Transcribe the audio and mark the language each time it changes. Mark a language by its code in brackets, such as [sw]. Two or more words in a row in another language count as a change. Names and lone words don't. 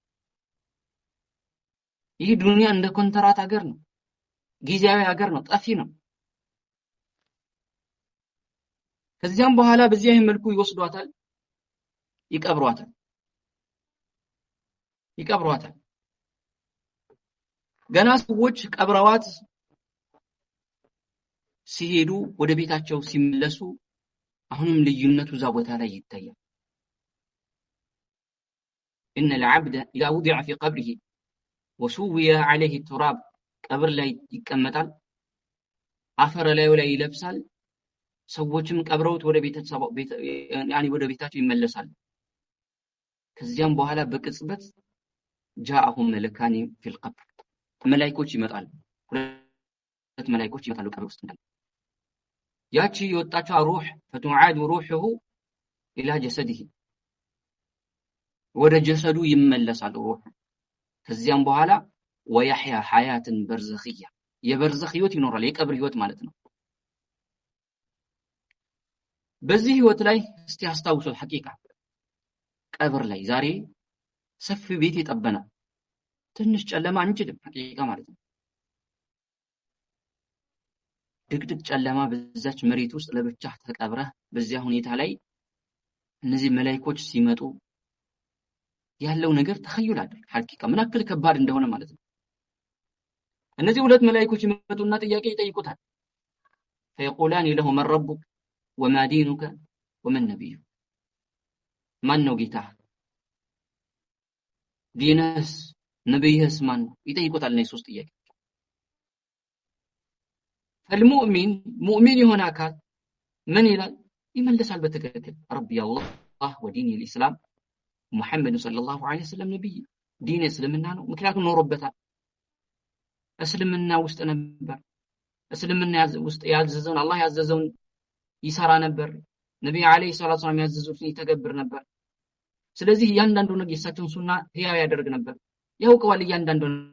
[am] ይህ ዱንያ እንደ ኮንትራት ሀገር ነው። ጊዜያዊ ሀገር ነው። ጠፊ ነው። ከዚያም በኋላ በዚያ መልኩ ይወስዷታል፣ ይቀብሯታል። ገና ሰዎች ቀብረዋት ሲሄዱ ወደ ቤታቸው ሲመለሱ አሁንም ልዩነቱ እዛ ቦታ ላይ ይታያል። [ar] إن العبد إذا وضع في قبره وسوي عليه التراب ቀብር [am] ላይ ይቀመጣል፣ አፈር ላይ ይለብሳል። ሰዎችም ቀብረውት ወደ ቤታቸው ይመለሳል። ከዚያም በኋላ በቅጽበት [ar] جاءهم ملكان في القبر [am] መላእክቶች ይመጣሉ። ሁለት መላእክቶች ይመጣሉ ቀብር ውስጥ እንዳለ ያቺ የወጣችው ሩህ [ar] فتعاد روحه الى جسده [am] ወደ ጀሰዱ ይመለሳል ሩህ። ከዚያም በኋላ [ar] ويحيى حياة برزخية [am] የበርዘኽ ህይወት ይኖራል። የቀብር ህይወት ማለት ነው። በዚህ ህይወት ላይ እስቲ አስታውሱት። ሐቂቃ ቀብር ላይ ዛሬ ሰፊ ቤት የጠበና ትንሽ ጨለማ አንችልም። ሐቂቃ ማለት ነው። ድቅድቅ ጨለማ በዛች መሬት ውስጥ ለብቻ ተቀብረህ በዚያ ሁኔታ ላይ እነዚህ መላእክቶች ሲመጡ ያለው ነገር ተኸዩል አይደል? ሐቂቃ ምን ያክል ከባድ እንደሆነ ማለት ነው። እነዚህ ሁለት መላእክቶች ይመጡና ጥያቄ ይጠይቁታል። [ar] فيقولان له من ربك وما دينك ومن نبيك [am] ማን ነው ጌታህ? ዲንስ ነብይህስ ማን ነው? ይጠይቁታል። እነዚህ ሶስት ጥያቄ ሙእሚን የሆነ አካል ምን ይላል? ይመልሳል በትክክል [ar] ربي الله وديني [am] الاسلام ሙሐመድ [ar] صلى الله عليه وسلم [am] ነብይ ዲን እስልምና ነው። ምክንያቱም ኖሮበታል። እስልምና ውስጥ ነበር። እስልምና ውስጥ ያዘዘውን አላህ ያዘዘውን ይሰራ ነበር። ነብዩ [ar] عليه الصلاة والسلام [am] ያዘዙትን ይተገብር ነበር። ስለዚህ እያንዳንዱ ነገር የሳቸውን ሱና ህያው ያደርግ ነበር። ያውቀዋል እያንዳንዱ